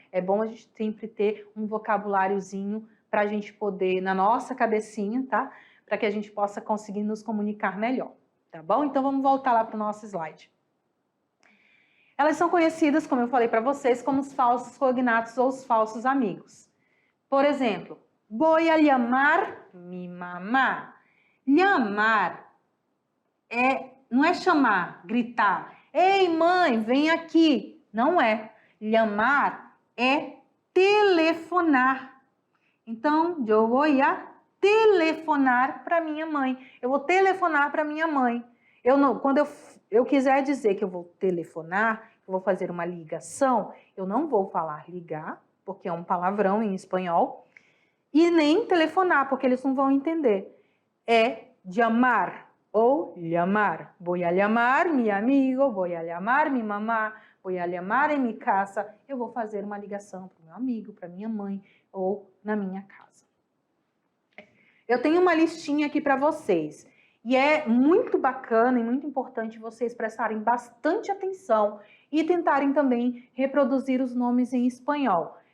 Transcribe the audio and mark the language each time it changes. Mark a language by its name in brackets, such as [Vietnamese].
[Portuguese] É bom a gente sempre ter um vocabuláriozinho para a gente poder, na nossa cabecinha, tá? Para que a gente possa conseguir nos comunicar melhor, tá bom? Então, vamos voltar lá para o nosso slide. Elas são conhecidas, como eu falei para vocês, como os falsos cognatos ou os falsos amigos. Por exemplo, [Spanish] voy a llamar mi mamá. [Portuguese] Llamar não é chamar, gritar. Ei, mãe, vem aqui. Não é. Llamar é telefonar. Então, eu vou telefonar para minha mãe. Eu vou telefonar para minha mãe. Quando eu quiser dizer que eu vou telefonar, eu vou fazer uma ligação, eu não vou falar ligar, porque é um palavrão em espanhol, e nem telefonar, porque eles não vão entender. É llamar ou llamar. [Spanish] Voy a llamar mi amigo, voy a llamar mi mamá, voy a llamar em mi casa. [Portuguese] Eu vou fazer uma ligação para o meu amigo, para minha mãe ou na minha casa. Eu tenho uma listinha aqui para vocês. E é muito bacana e muito importante vocês prestarem bastante atenção e tentarem também reproduzir os nomes em espanhol.